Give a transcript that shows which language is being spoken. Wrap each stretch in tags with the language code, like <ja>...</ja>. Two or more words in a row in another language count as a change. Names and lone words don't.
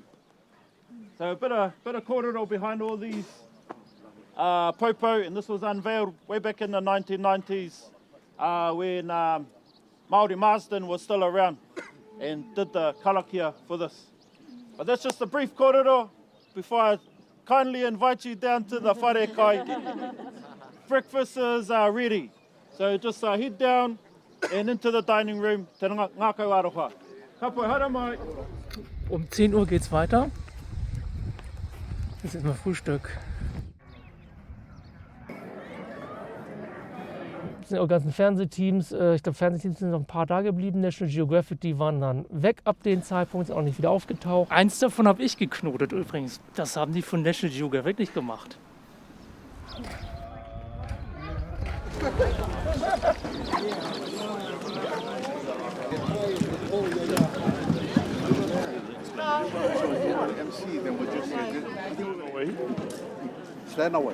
<en>So a bit of kōrero behind all these popo, and this was unveiled way back in the 1990s when Māori Marsden was still around and did the karakia for this. But that's just a brief kōrero before I kindly invite you down to the</en> <mi>whare kai.</mi> <en>Breakfast is ready. So just head down and into the dining room.</en> <mi>Te ngā kau aroha. Ka pai, hara mai.</mi> <de>10 Uhr geht's weiter. Jetzt ist mal Frühstück. Das sind auch ganzen Fernsehteams. Ich glaube, Fernsehteams sind noch ein paar da geblieben. National Geographic, die waren dann weg ab dem Zeitpunkt, sind auch nicht wieder aufgetaucht. Eins davon habe ich geknotet übrigens. Das haben die von National Geographic nicht gemacht.</de> <en>Stand away.</en>